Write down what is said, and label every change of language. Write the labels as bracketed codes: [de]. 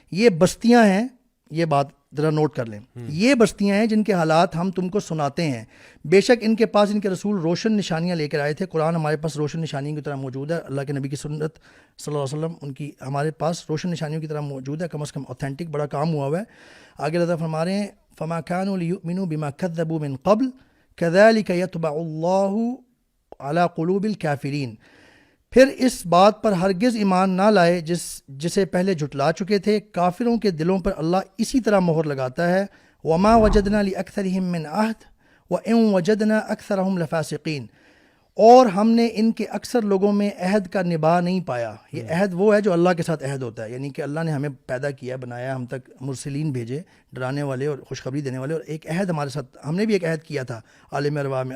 [ur] یہ بستیاں ہیں، یہ بات ذرا نوٹ کر لیں، یہ بستیاں ہیں جن کے حالات ہم تم کو سناتے ہیں. بے شک ان کے پاس ان کے رسول روشن نشانیاں لے کر آئے تھے. قرآن ہمارے پاس روشن نشانیوں کی طرح موجود ہے. اللہ کے نبی کی سنت صلی اللہ علیہ وسلم ان کی ہمارے پاس روشن نشانیوں کی طرح موجود ہے، کم از کم اوتھینٹک بڑا کام ہوا ہوا ہے. آگے اللہ فرما رہے ہیں [ar] فما كانوا ليؤمنوا بما كذبوا من قبل كذلك يطبع الله على قلوب الكافرين. [ur] پھر اس بات پر ہرگز ایمان نہ لائے جسے پہلے جھٹلا چکے تھے، کافروں کے دلوں پر اللہ اسی طرح مہر لگاتا ہے. [ar] وما وجدنا لأكثرهم من عهد وإن وجدنا أكثرهم لفاسقين. [ur] اور ہم نے ان کے اکثر لوگوں میں عہد کا نبھا نہیں پایا. یہ عہد وہ ہے جو اللہ کے ساتھ عہد ہوتا ہے، یعنی کہ اللہ نے ہمیں پیدا کیا، بنایا، ہم تک مرسلین بھیجے ڈرانے والے اور خوشخبری دینے والے، اور ایک عہد ہمارے ساتھ، ہم نے بھی ایک عہد کیا تھا عالم ارواح میں.